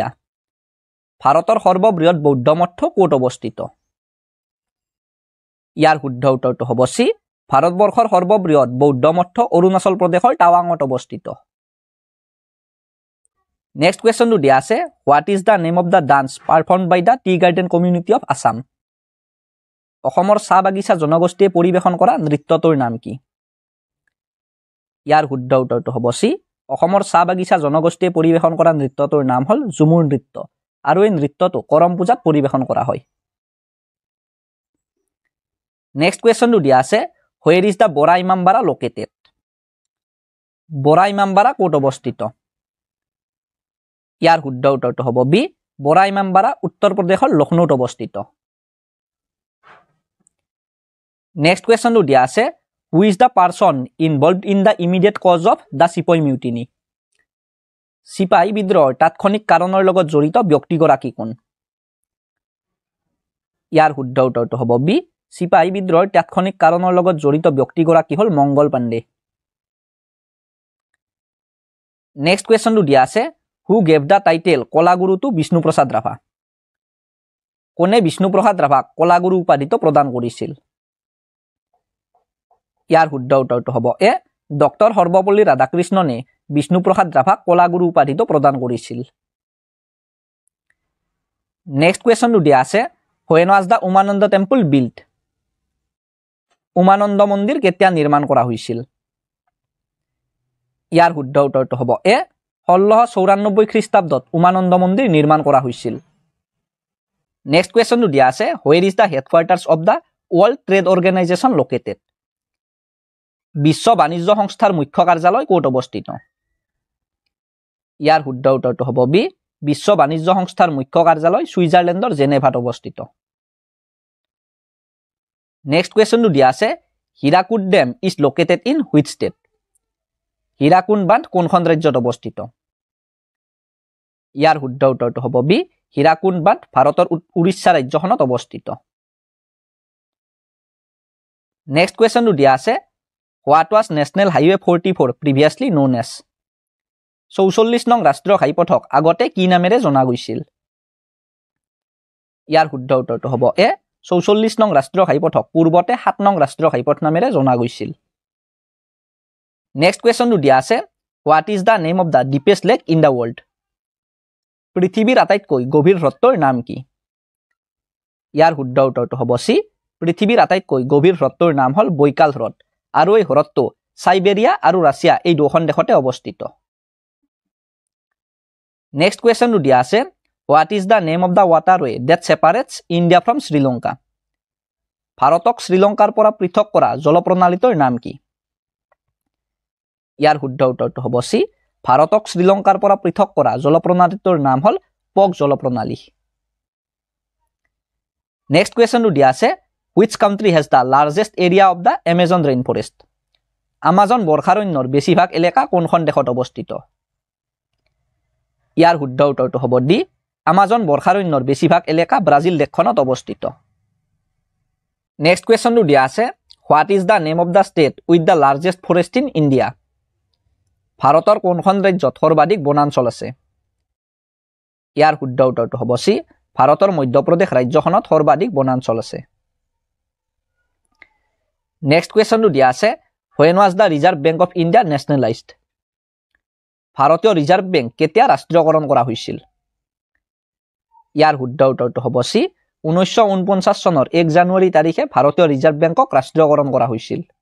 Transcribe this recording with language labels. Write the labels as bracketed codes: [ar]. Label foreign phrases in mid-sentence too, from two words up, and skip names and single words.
[as] ভাৰতৰ সৰ্ববৃহৎ বৌদ্ধ মঠ ক'ত অৱস্থিত? ইয়াৰ শুদ্ধ উত্তৰটো হ'ব চি, ভাৰতবৰ্ষৰ সৰ্ববৃহৎ বৌদ্ধ মঠ অৰুণাচল প্ৰদেশৰ টাৱাঙত অৱস্থিত। নেক্সট কুৱেশ্যনটো দিয়া আছে, [en] What is the name of the dance performed by the tea garden community of Assam? [as] অসমৰ চাহ বাগিচা জনগোষ্ঠীয়ে পৰিৱেশন কৰা নৃত্যটোৰ নাম কি? ইয়াৰ শুদ্ধ উত্তৰটো হ'ব চি, অসমৰ চাহ বাগিচা জনগোষ্ঠীয়ে পৰিৱেশন কৰা নৃত্যটোৰ নাম হ'ল ঝুমুৰ নৃত্য, আৰু এই নৃত্যটো কৰম পূজাত পৰিৱেশন কৰা হয়। নেক্সট কুৱেশ্যনটো দিয়া আছে, [en] Where is the Bara Imambara located? [as] বৰা ইমামবাৰা ক'ত অৱস্থিত? ইয়াৰ শুদ্ধ উত্তৰটো হ'ব বি, বৰা ইমামবাৰা উত্তৰ প্ৰদেশৰ লক্ষ্ণৌত অৱস্থিত। নেক্সট কুৱেশ্যনটো দিয়া আছে, [en] Who is the person involved in the immediate cause of the Sepoy Mutiny? [as] চিপাহী বিদ্ৰোহৰ তাৎক্ষণিক কাৰণৰ লগত জড়িত ব্যক্তিগৰাকী কোন ইয়াৰ শুদ্ধ উত্তৰটো হ'ব বি চিপাহী বিদ্ৰোহৰ তাৎক্ষণিক কাৰণৰ লগত জড়িত ব্যক্তিগৰাকী হ'ল মংগল পাণ্ডে নেক্সট কুৱেশ্যনটো দিয়া আছে [en] Who gave the title Kalaguru to Bishnuprasad Rabha [as] কোনে বিষ্ণুপ্ৰসাদ ৰাভাক কলাগুৰু উপাধিটো প্ৰদান কৰিছিল ইয়াৰ শুদ্ধ উত্তৰটো হ'ব এ ডক্টৰ সৰ্বপল্লী ৰাধাকৃষ্ণনে বিষ্ণুপ্ৰসাদ ৰাভাক কলাগুৰু উপাধিটো প্ৰদান কৰিছিল নেক্সট কুৱেশ্যনটো দিয়া আছে [en] when was the Umananda Temple built [as] উমানন্দ মন্দিৰ কেতিয়া নিৰ্মাণ কৰা হৈছিল ইয়াৰ শুদ্ধ উত্তৰটো হ'ব এ 1694 খ্ৰীষ্টাব্দত উমানন্দ মন্দিৰ নিৰ্মাণ কৰা হৈছিল নেক্সট কুৱেশ্যনটো দিয়া আছে [en] where is the headquarters of the world trade organization located [as] বিশ্ব বাণিজ্য সংস্থাৰ মুখ্য কাৰ্যালয় ক'ত অৱস্থিত ইয়াৰ শুদ্ধ উত্তৰটো হ'ব বি বিশ্ব বাণিজ্য সংস্থাৰ মুখ্য কাৰ্যালয় ছুইজাৰলেণ্ডৰ জেনেভাত অৱস্থিত নেক্সট কুৱেশ্যনটো দিয়া আছে [en] Hirakud Dam is located in which state [as] হীৰাকুদ বান্ধ কোনখন ৰাজ্যত অৱস্থিত ইয়াৰ শুদ্ধ উত্তৰটো হ'ব বি হীৰাকুদ বান্ধ ভাৰতৰ উৰিষ্যা ৰাজ্যখনত অৱস্থিত নেক্সট কুৱেশ্যনটো দিয়া আছে [en] What was National Highway 44 previously known as [as] 44 নং ৰাষ্ট্ৰীয় ঘাইপথক আগতে কি নামেৰে জনা গৈছিল ইয়াৰ শুদ্ধ উত্তৰটো হ'ব এ 44 নং ৰাষ্ট্ৰীয় ঘাইপথক পূৰ্বতে 7 নং ৰাষ্ট্ৰীয় ঘাইপথ নামেৰে জনা গৈছিল নেক্সট কুৱেশ্যনটো দিয়া আছে [en] What is the name of the deepest lake in the world [as] পৃথিৱীৰ আটাইতকৈ গভীৰ হ্ৰদটোৰ নাম কি ইয়াৰ শুদ্ধ উত্তৰটো হ'ব চি পৃথিৱীৰ আটাইতকৈ গভীৰ হ্ৰদটোৰ নাম হ'ল বৈকাল হ্ৰদ আৰু এই হ্ৰদটো সাইবেৰিয়া আৰু ৰাছিয়া এই দুখন দেশতে অৱস্থিত নেক্সট কুৱেশ্যনটো দিয়া আছে [en] What is the name of the waterway that separates India from Sri Lanka [as] ভাৰতক শ্ৰীলংকাৰ পৰা পৃথক কৰা জলপ্ৰণালীটোৰ নাম কি ইয়াৰ শুদ্ধ উত্তৰটো হ'ব চি ভাৰতক শ্ৰীলংকাৰ পৰা পৃথক কৰা জলপ্ৰণালীটোৰ নাম হ'ল পক জলপ্ৰণালী নেক্সট কুৱেশ্যনটো দিয়া আছে [en] which country has the largest area of the Amazon rainforest [as] আমাজন বৰ্ষাৰণ্যৰ বেছিভাগ এলেকা কোনখন দেশত অৱস্থিত ইয়াৰ শুদ্ধ উত্তৰটো হ'ব ডি আমাজন বৰ্ষাৰণ্যৰ বেছিভাগ এলেকা ব্ৰাজিল দেশখনত অৱস্থিত নেক্সট কুৱেশ্যনটো দিয়া আছে [en] What is the name of the state with the largest forest in India [as] ভাৰতৰ কোনখন ৰাজ্যত সৰ্বাধিক বনাঞ্চল আছে ইয়াৰ শুদ্ধ উত্তৰটো হ'ব চি ভাৰতৰ মধ্যপ্ৰদেশ ৰাজ্যখনত সৰ্বাধিক বনাঞ্চল আছে নেক্সট কুৱেশ্যনটো দিয়া আছে [en] when was the Reserve Bank of India nationalized [as] ভাৰতীয় ৰিজাৰ্ভ বেংক কেতিয়া ৰাষ্ট্ৰীয়কৰণ কৰা হৈছিল ইয়াৰ শুদ্ধ উত্তৰটো হ'ব চি 1949 চনৰ 1 জানুৱাৰী তাৰিখে ভাৰতীয় ৰিজাৰ্ভ বেংকক ৰাষ্ট্ৰীয়কৰণ কৰা হৈছিল